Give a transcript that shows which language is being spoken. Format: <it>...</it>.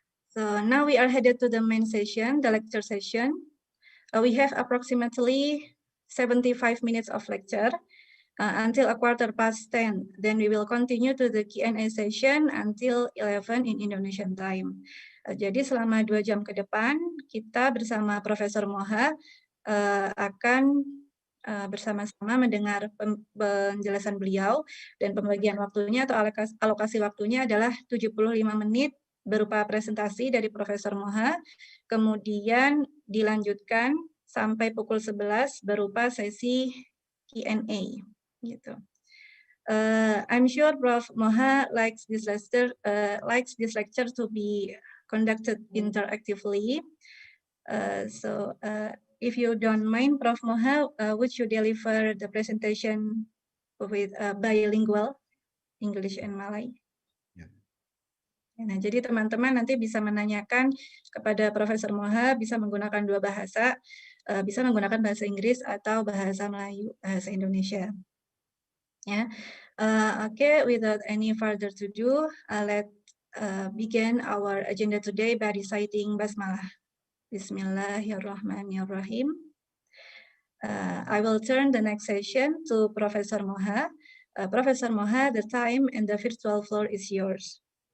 <en>So now we are headed to the main session, the lecture session. We have approximately 75 minutes of lecture until 10:15. Then we will continue to the Q&A session until 11 in Indonesian time.</en> <id>Jadi selama 2 jam ke depan, kita bersama Profesor Moha akan bersama-sama mendengar penjelasan beliau dan pembagian waktunya atau alokasi waktunya adalah 75 menit berupa presentasi dari Profesor Moha, kemudian dilanjutkan sampai pukul 11 berupa sesi Q&A gitu.</id> <en>I'm sure Prof. Moha likes this lecture to be conducted interactively. So if you don't mind, Prof. Moha, would you deliver the presentation with bilingual, English and Malay?</en> <id>Nah, jadi teman-teman nanti bisa menanyakan kepada Profesor Moha, bisa menggunakan 2 bahasa, bisa menggunakan bahasa Inggris atau bahasa Melayu, bahasa Indonesia. Ya, okay.</id> <en>Without any further to do, let's begin our agenda today by reciting basmalah.</en> <ar>Bismillahirrahmanirrahim.</ar> <en>I will turn the next session to Professor Moha. Professor Moha, the time and the virtual floor is yours.</en>